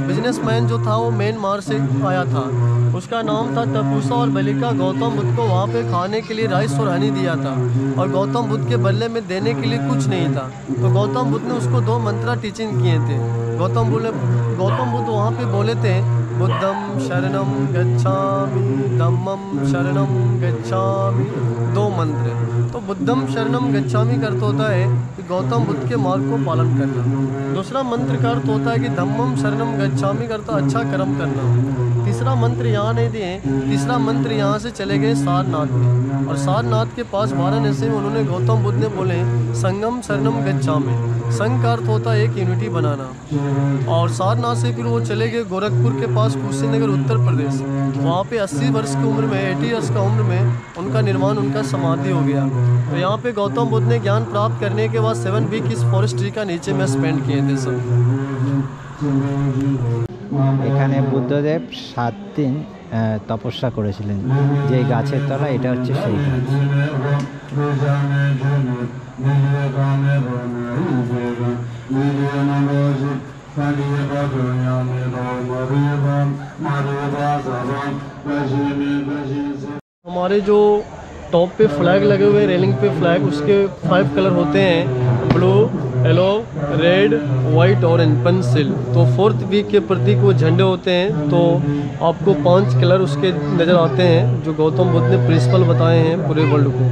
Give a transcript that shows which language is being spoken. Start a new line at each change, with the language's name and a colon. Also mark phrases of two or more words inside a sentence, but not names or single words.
Hindi: बिजनेसमैन जो था वो म्यांमार से आया था, उसका नाम था तपूसा और बलिका। गौतम बुद्ध को वहाँ पे खाने के लिए राइस और हनी दिया था और गौतम बुद्ध के बदले में देने के लिए कुछ नहीं था। तो गौतम बुद्ध ने उसको 2 मंत्रा टीचिंग किए थे। गौतम बुद्ध वहाँ पे बोले थे,
Pali: बुद्धम शरणम गच्छामि, धम्मम शरणम गच्छामि, 2 मंत्र।
Hindi: तो
Pali: बुद्धम शरणम गच्छामि
Hindi: का अर्थ होता है कि गौतम बुद्ध के मार्ग को पालन करना। दूसरा मंत्र का अर्थ होता है कि
Pali: धम्मम शरणम गच्छामि
Hindi: का अर्थ अच्छा कर्म करना। तीसरा मंत्र यहाँ नहीं दिए, तीसरा मंत्र यहाँ से चले गए सारनाथ में, और सारनाथ के पास वाराणसी में उन्होंने गौतम बुद्ध ने बोले
Pali: संगम शरणम गच्छामि।
Hindi: संघ का अर्थ होता है एक यूनिटी बनाना। और सारनाथ से फिर वो चले गए गोरखपुर के पास, कुशीनगर उत्तर प्रदेश। वहाँ पे 80 वर्ष की उम्र में, 80 ईयर्स का उम्र में उनका निर्वाण, उनका समाधि हो गया। तो यहाँ पे गौतम बुद्ध ने ज्ञान प्राप्त करने के बाद 7 वीक इस
English: forest tree
Hindi: का नीचे में स्पेंड किए थे सब।
Bangla: এখানে বুদ্ধদেব 7 দিন তপস্যা করেছিলেন। যে গাছের তলা, এটা হচ্ছে সেই গাছ।
Hindi: हमारे जो टॉप पे फ्लैग लगे हुए, रेलिंग पे फ्लैग, उसके 5 कलर होते हैं,
English: blue, yellow, red, white, orange, pencil.
Hindi: तो 4th वीक के प्रतीक वो झंडे होते हैं। तो आपको 5 कलर उसके नज़र आते हैं जो गौतम बुद्ध ने प्रिंसिपल बताए हैं पूरे वर्ल्ड को।